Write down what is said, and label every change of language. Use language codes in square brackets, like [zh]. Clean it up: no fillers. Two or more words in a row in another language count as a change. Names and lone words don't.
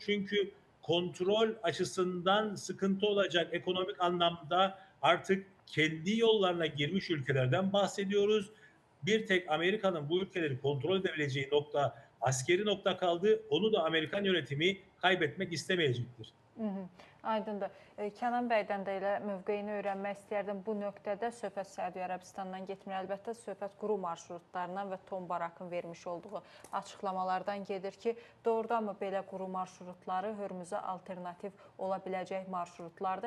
[tr] Çünkü kontrol açısından sıkıntı olacak, ekonomik anlamda artık kendi yollarına girmiş ülkelerden bahsediyoruz. Bir tek Amerika'nın bu ülkeleri kontrol edebileceği nokta, askeri nokta kaldı. Onu da Amerikan yönetimi kaybetmek istemeyecektir. [az] Aydındır. Kənan bəydən də elə mövqeyini öyrənmək istəyərdim. Bu nöqtədə söhbət Səudiyyə Ərəbistandan getmir. Əlbəttə, söhbət quru marşrutlarından və Tom Barakın vermiş olduğu açıqlamalardan gedir ki, doğrudanmı belə quru marşrutları Hörmüzə alternativ ola biləcək marşrutlardır.